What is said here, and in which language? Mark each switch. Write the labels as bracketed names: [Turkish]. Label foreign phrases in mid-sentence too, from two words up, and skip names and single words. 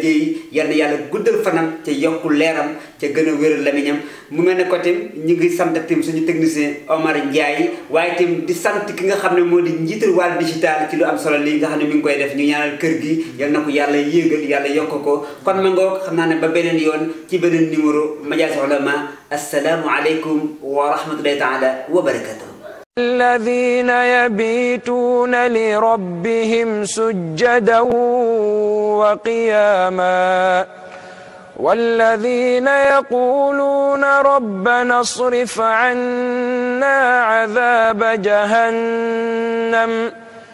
[Wolof] Dieye yal na yàlla guddal fanam te yokku leeram te gën a wéral lamiñam mu mel ne ko tim ñu ngi sant tim suñu technicien Omar Ndiaye waaye tim di sant ki nga xam ne moo di njiital Wàllu Digital ci lu am solo lii nga xam ne mi ngi koy def ñu ñaanal kër gi yal na ko yàlla yéegal yàlla yokk ko kon ma ngoog xam naa ne ba beneen yoon ci beneen numéro Majaazu Ulama [Arabic] السلام عليكم ورحمة الله تعالى وبركاته. الذين يبيتون لربهم سجدا وقياما والذين يقولون ربنا اصرف عنا عذاب جهنم